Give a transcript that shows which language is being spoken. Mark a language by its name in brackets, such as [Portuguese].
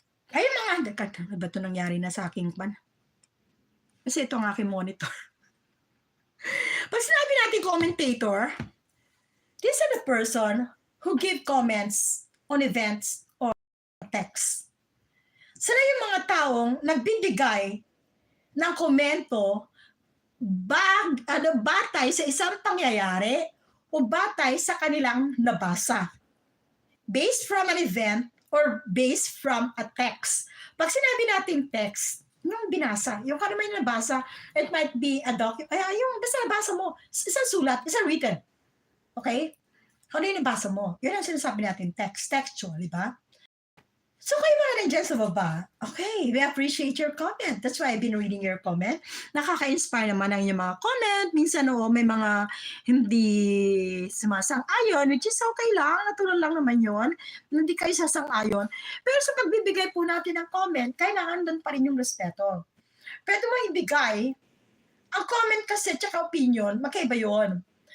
[Filipino] Ayun mga, ano ba ito nangyari na sa aking pan? Kasi ito ang aking monitor. Pag sinabi natin [English] commentator, this is the person who give comments on events or text. [Filipino] Sila yung mga taong nagbibigay ng komento batay sa isang pangyayari o batay sa kanilang nabasa. [English] Based from an event or based from a text. [Filipino] Pag sinabi natin text, yung binasa, yung kano may nabasa, [English] it might be a document, [Filipino] yung basta nabasa mo, isang sulat, isang written. Okay? Ano yung nabasa mo? Yun ang sinasabi natin, textual, di ba? So kayo mga nandiyan sa baba, okay, [English] we appreciate your comment. That's why I've been reading your comment. [Filipino] Nakaka-inspire naman ang inyong mga comment. Minsan may mga hindi sumasang-ayon, which is okay lang, natural lang naman yon. Hindi kayo sasang-ayon. Pero sa pagbibigay po natin ng comment, kailangan doon pa rin yung respeto. Pwede mo ibigay, ang comment kasi tsaka opinion, magkaiba yun.